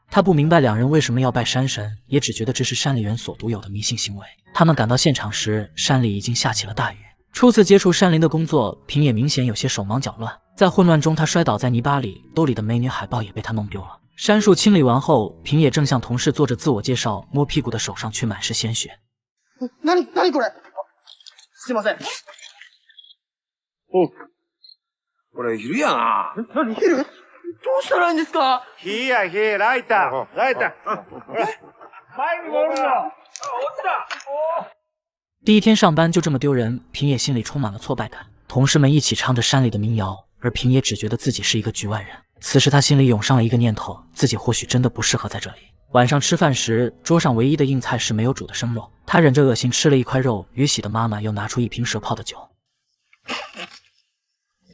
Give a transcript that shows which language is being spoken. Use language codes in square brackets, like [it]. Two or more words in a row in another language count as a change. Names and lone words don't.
[zh] 他不明白两人为什么要拜山神，也只觉得这是山里人所独有的迷信行为。他们赶到现场时，山里已经下起了大雨。初次接触山林的工作，平野明显有些手忙脚乱，在混乱中他摔倒在泥巴里，兜里的美女海报也被他弄丢了。杉树清理完后，平野正向同事做着自我介绍，摸屁股的手上却满是鲜血。 [ja] 何これ？すいません。これ昼やな。何昼？どうしたらいいんですか？火や火、ライター。ライター。前におるの。落ちた。 [zh] 第一天上班就这么丢人，平野心里充满了挫败感。同事们一起唱着山里的民谣，而平野只觉得自己是一个局外人。此时他心里涌上了一个念头，自己或许真的不适合在这里。晚上吃饭时，桌上唯一的硬菜是没有煮的生肉，他忍着恶心吃了一块肉。宇喜的妈妈又拿出一瓶蛇泡的酒。